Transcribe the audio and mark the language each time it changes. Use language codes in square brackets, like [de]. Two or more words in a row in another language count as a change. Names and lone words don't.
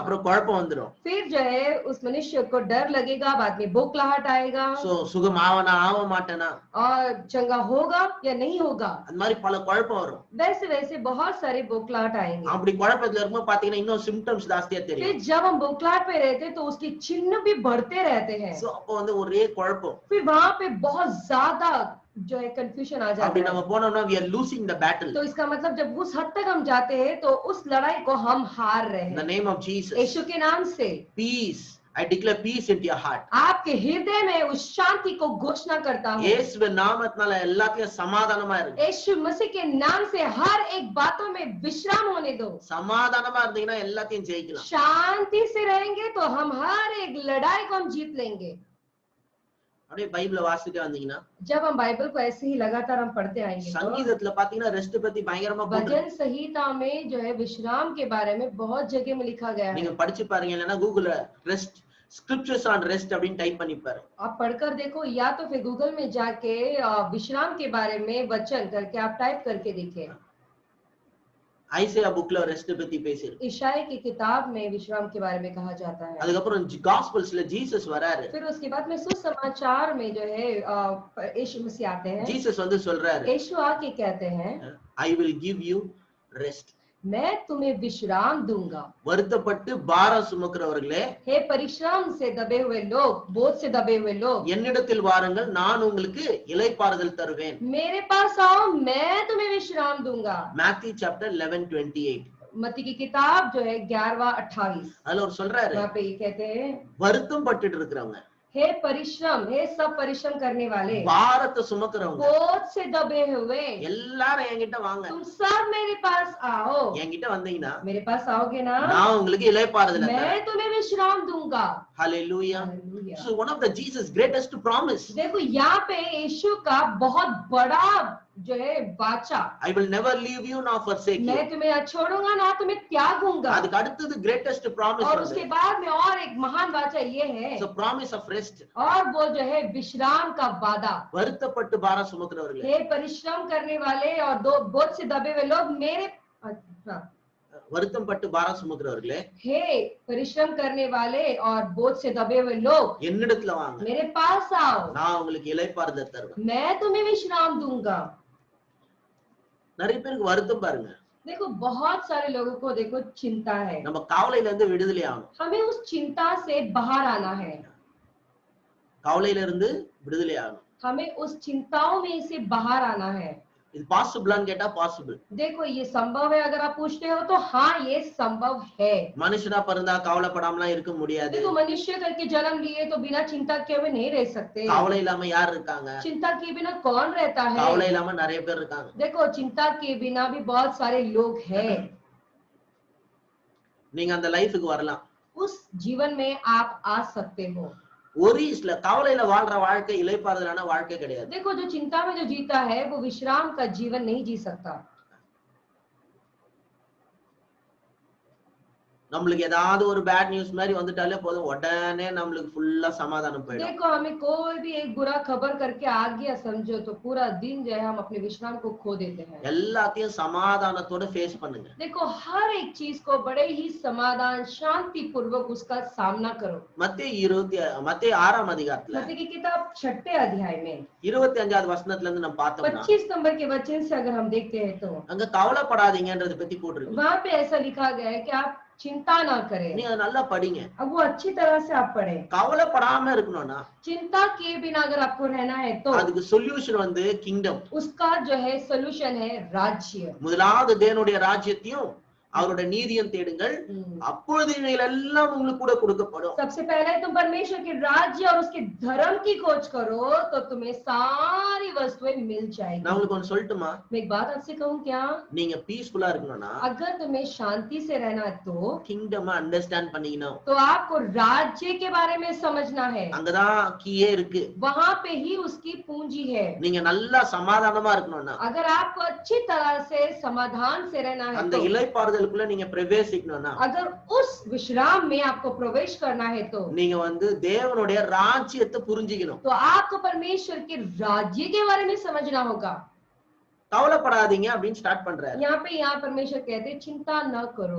[ta] அப்புறம் குழப்பம் வந்துரும். [hi] फिर जो है उस मनुष्य को डर लगेगा, बाद में बोखलाहट आएगा [ta] சுகம் ஆவனா ஆக மாட்டேனா [hi] और चंगा होगा या नहीं होगा, [ta] அந்த மாதிரி பல குழப்பம் வரும். [hi] वैसे वैसे बहुत सारे बोखलाहट आएंगे। [ta] அப்படி குழப்பத்துல இருக்கும்போது பாத்தீங்கன்னா இன்னும் சிம்டம்ஸ் ஜாஸ்தியா [hi] फिर [ta] தெரியும். [hi] जब हम बोखलाहट पे रहते हैं तो उसके चिन्ह भी बढ़ते रहते हैं, [ta] சோ அப்போ வந்து ஒரே குழப்பம். [hi] फिर वहां पे बहुत ज्यादा जो है कंफ्यूजन आ [ta] அப்படி [hi] जाता [ta] நம்ம [hi] है। [ta] போனோம்னா [en] we are losing the battle. [hi] तो इसका मतलब जब उस हद तक हम जाते हैं तो उस लड़ाई को हम हार रहे [en] In the [hi] हैं। [en] name of Jesus, [hi] यीशु के नाम से [en] peace. I declare peace into your heart. [hi] आपके हृदय में उस शांति को घोषणा करता हूँ। [ta] இயேசுவின் நாமத்தினால எல்லாத்தையும் சமாதானமா இருக்கு. [hi] यीशु मसीह के नाम से हर एक बातों में विश्राम होने दो। [ta] சமாதானமா இருந்தீங்கன்னா எல்லாத்தையும் ஜெயிக்கலாம். [hi] शांति से रहेंगे तो हम हर एक लड़ाई को हम जीत लेंगे। [ta] அப்படியே பைபிளை வாசிட்டு வந்தீங்கன்னா [hi] जब हम बाइबल को ऐसे ही लगातार हम पढ़ते आएंगे तो [ta] சங்கீதத்துல பாத்தீங்கன்னா ரெஸ்ட் பத்தி பயங்கரமா போட்டு [hi] भजन संहिता में जो है विश्राम के बारे में बहुत जगह में लिखा गया है। [ta] நீங்க படிச்சு பாருங்க, இல்லைன்னா கூகுள்ல [en] rest scriptures on rest [ta] அப்படின்னு டைப் பண்ணி பாரு. [hi] आप पढ़कर देखो या तो फिर गूगल में जाके विश्राम के बारे में वचन करके आप टाइप करके देखें। [ta] ஐசையா புக்ல ரெஸ்ட் பத்தி பேசிருக்கு. [hi] ईशाया की किताब में विश्राम के बारे में कहा जाता है। [ta] அதுக்கப்புறம் காஸ்பல்ஸ்ல ஜீசஸ் வராரு. [hi] फिर उसके बाद में सुसमाचार में जो है यीशु मसीह आते हैं। [ta] ஜீசஸ் வந்து சொல்றாரு, [hi] यीशु आके कहते हैं [en] I will give you rest. [hi] मैं तुम्हें विश्राम दूंगा। [ta] வருத்தப்பட்டு பாரம் சுமக்கிறவர்களே, [hi] हे परिश्रम से दबे हुए लोग, बोझ से दबे हुए लोग, [ta] என்னிடத்தில் வாருங்கள், நான் உங்களுக்கு இளைப்பாறுதல் தருவேன். [hi] मेरे पास आओ, मैं तुम्हें विश्राम दूंगा। [ta] மேத்யூ சாப்டர் 11:28. [hi] मत्ती की किताब जो है 11:28 [ta] அதுல ஒரு சொல்றாரு, [hi] वहाँ पे ये कहते हैं [ta] வருத்தம் பட்டுட்டு இருக்கிறவங்க, [hi] हे परिश्रम, हे सब परिश्रम करने वाले, [ta] பாரத்தை சுமக்கிறவங்க [hi] बोझ से दबे हुए, [ta] எல்லாரும் என்கிட்ட வாங்க. [hi] तुम सब मेरे पास आओ। [ta] என்கிட்ட வந்தீங்கன்னா [hi] मेरे पास आओगे ना, [ta] நான் உங்களுக்கு இளைப்பாறுதல் தரேன். [hi] मैं तुम्हें विश्राम दूंगा। [en] Hallelujah. Hallelujah. So one of the Jesus greatest promise, [hi] देखो यहाँ पे यीशु का बहुत बड़ा जो है वाचा, [en] I will never leave you nor forsake [hi] मैं [en] you. [hi] तुम्हें न छोड़ूंगा ना तुम्हें त्यागूंगा। [ta] அதுக்கு அடுத்தது [en] greatest promise [hi] और [ta] வந்து [hi] उसके बाद में और एक महान वाचा ये है, [en] so promise of rest. [hi] और वो जो है विश्राम का वादा। [ta] வருத்தப்பட்டு பாரம் சுமக்கிறவர்களே, [hi] हे परिश्रम करने वाले और दो बोझ से दबे हुए लोग मेरे हाँ, [ta] வருத்தப்பட்டு பாரம் சுமக்கிறவர்களே, [hi] हे परिश्रम करने वाले और बोझ से दबे हुए लोग [ta] என்னிடத்துல வாங்க, [hi] मेरे पास आओ, [ta] நான் உங்களுக்கு இளைப்பாறுதல் தருவேன். [hi] मैं तुम्हें विश्राम दूंगा। [ta] நிறைய பேருக்கு வருத்தம் பாருங்க. [hi] देखो बहुत सारे लोगों को देखो चिंता है, [ta] நம்ம கவலையில இருந்து விடுதலை ஆகணும். [hi] हमें उस चिंता से बाहर आना है, [ta] கவலையில இருந்து விடுதலை ஆகணும். [hi] हमें उस चिंताओं में से बाहर आना है। [ta] இது பாசிபிளான்னு கேட்டா பாசிபிள். [hi] देखो ये संभव है अगर आप पूछते हो तो हाँ ये संभव है। [ta] மனுஷனா பிறந்தா கவலைப்படாமலாம் இருக்க முடியாது. [hi] देखो मनुष्य करके जन्म लिए तो बिना चिंता के हुए नहीं रह सकते। [ta] கவலை இல்லாம யார் இருக்காங்க? [hi] चिंता के बिना कौन रहता है? [ta] கவலை இல்லாம நிறைய பேர் இருக்காங்க. [hi] देखो चिंता के बिना भी बहुत सारे लोग हैं। [ta] நீங்க அந்த லைஃப்க்கு வரலாம். [hi] उस जीवन में आप आ सकते हो। [ta] ஒரீஸ்ல கவலையில வாழ்ற வாழ்க்கை இளைப்பாறுதலான வாழ்க்கை கிடையாது. [hi] देखो जो चिंता में जो जीता है वो विश्राम का जीवन नहीं जी सकता। [ta] நம்மளுக்கு ஏதாவது ஒரு [en] bad news [ta] மாதிரி வந்துட்டாலே போதும், உடனே நம்மளுக்கு ஃபுல்லா சமாதானம் போயிடும். [hi] देखो हमें कोई भी एक बुरा खबर करके आ गया समझो तो पूरा दिन जो है हम अपने विश्राम को खो देते हैं। [ta] எல்லாத்தையும் சமாதானத்தோட ஃபேஸ் பண்ணுங்க. [hi] देखो हर एक चीज को बड़े ही समाधान शांति पूर्वक उसका सामना करो। [ta] மத்தேயு 6ஆம் அதிகாரத்துல [hi] मत्ती की किताब 6 अध्याय में [ta] 25வது வசனத்துல இருந்து நம்ம பார்த்தோம்னா [hi] 25 नंबर के वचन से अगर हम देखते हैं तो [ta] அங்க கவலைப்படாதீங்கன்றத பத்தி போட்டிருக்கு. [hi] वहाँ पे ऐसा लिखा गया है कि आप चिंता ना करें। [ta] நீங்க அதை நல்லா படிங்க. [hi] अब वो अच्छी तरह से आप पढ़ें। [ta] கவலைப்படாம இருக்கணும்னா [hi] चिंता किए बिना अगर आपको रहना है तो [ta] அதுக்கு சொல்யூஷன் வந்து கிங்டம். [hi] उसका जो है सोल्यूशन है राज्य। [ta] முதலாவது தேவனுடைய ராஜ்யத்தையும் அவரோட நீதியும் தேடுங்கள், அப்பொழுது இவைகள் எல்லாம் உங்களுக்கு கூட கொடுக்கப்படும். [hi] सबसे पहले तुम परमेश्वर के राज्य और उसके धर्म की खोज करो तो तुम्हें सारी वस्तुएं मिल जाएगी। [ta] நான் உங்களுக்கு ஒன்னு சொல்லட்டுமா? [hi] मैं एक बात आपसे कहूं क्या? [ta] நீங்க பீஸ்ஃபுல்லா இருக்கணும்னா [hi] अगर तुम्हें शांति से रहना है तो [en] kingdom understand [ta] பண்ணிக்கணும். [hi] तो आपको राज्य के बारे में समझना है। [ta] அங்கதான் கீயே இருக்கு. [hi] वहाँ पे ही उसकी पूंजी है। [ta] நீங்க நல்லா சமாதானமா இருக்கணும்னா [hi] अगर आपको अच्छी तरह से समाधान से रहना है [ta] அந்த [hi] तो [ta] இளைப்பாறுதலுக்குள்ள நீங்க பிரவேசிக்கணும்னா [hi] अगर उस विश्राम में आपको प्रवेश करना है तो [ta] நீங்க வந்து தேவனுடைய ராஜ்யத்தை புரிஞ்சிக்கணும். [hi] आपको परमेश्वर के राज्य के बारे में समझना होगा। [ta] கவலைப்படாதீங்க அப்படின்னு ஸ்டார்ட் பண்றாரு. [hi] यहाँ परमेश्वर कहते हैं चिंता न करो।